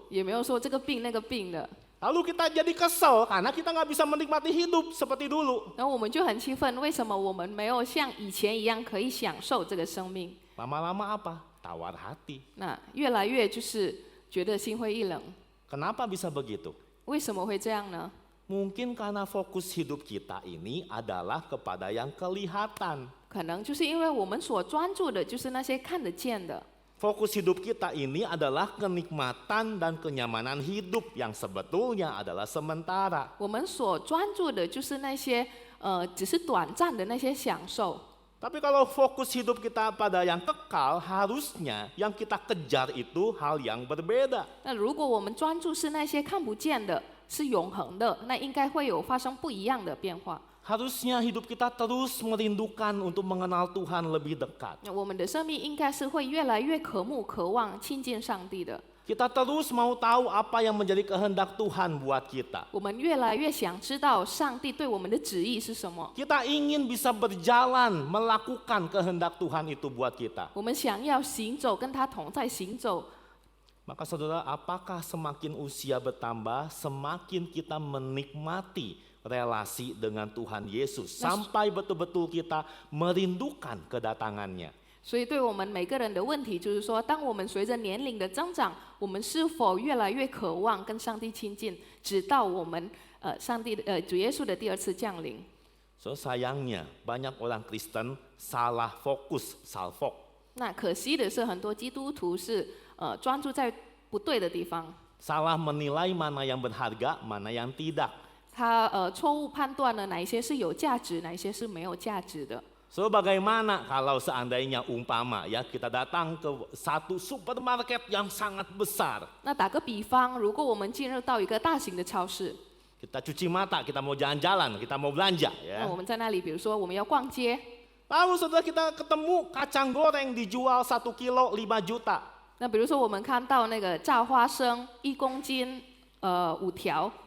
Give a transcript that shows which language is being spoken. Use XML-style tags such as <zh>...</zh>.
<zh>也没有说这个病那个病的。</zh> <id>Lalu kita jadi kesel karena kita nggak bisa menikmati hidup seperti dulu.</id> <zh>然后我们就很气愤，为什么我们没有像以前一样可以享受这个生命？</zh> <id>Lama-lama apa? Tawar hati.</id> <zh>那越来越就是觉得心灰意冷。</zh> <id>Kenapa bisa begitu?</id> <zh>为什么会这样呢？</zh> <id>Mungkin karena fokus hidup kita ini adalah kepada yang kelihatan.</id> <zh>可能就是因为我们所专注的就是那些看得见的。</zh> <id>Fokus hidup kita ini adalah kenikmatan dan kenyamanan hidup yang sebetulnya adalah sementara.</id> <zh>我们所专注的就是那些只是短暂的那些享受。</zh> <id>Tapi kalau fokus hidup kita pada yang kekal, harusnya yang kita kejar itu hal yang berbeda.</id> <zh>那如果我们专注是那些看不见的，是永恒的，那应该会有发生不一样的变化。</zh> <id>Harusnya hidup kita terus merindukan untuk mengenal Tuhan lebih dekat.</id> <zh>那我们的生命应该是会越来越渴慕、渴望亲近上帝的。</zh> <id>Kita terus mau tahu apa yang menjadi kehendak Tuhan buat kita.</id> <zh>我们越来越想知道上帝对我们的旨意是什么。</zh> <id>Kita ingin bisa berjalan melakukan kehendak Tuhan itu buat kita.</id> <zh>我们想要行走，跟他同在行走。</zh> <id>Maka saudara, apakah semakin usia bertambah, semakin kita menikmati relasi dengan Tuhan Yesus sampai betul-betul kita merindukan kedatangannya.</id> <zh>所以，对我们每个人的问题就是说，当我们随着年龄的增长，我们是否越来越渴望跟上帝亲近，直到我们主耶稣的第二次降临。</zh> <id>So sayangnya banyak orang Kristen salah fokus, salfok.</id> <zh>那可惜的是，很多基督徒是专注在不对的地方，</zh> <id>Salah menilai mana yang berharga, mana yang tidak.</id> <zh>他错误判断了哪一些是有价值，哪一些是没有价值的。</zh> <id>So bagaimana kalau seandainya umpama ya kita datang ke satu supermarket yang sangat besar.</id> <zh>那打个比方，如果我们进入到一个大型的超市，</zh> <id>Kita cuci mata, kita mau jalan-jalan, kita mau belanja</id> <zh>那</zh> <id>ya.</id> <zh>我们在那里，比如说我们要逛街，</zh> <id>Lalu saudara kita ketemu kacang goreng dijual 1 kilo 5 juta.</id> <zh>那比如说我们看到那个炸花生1公斤5条，</zh>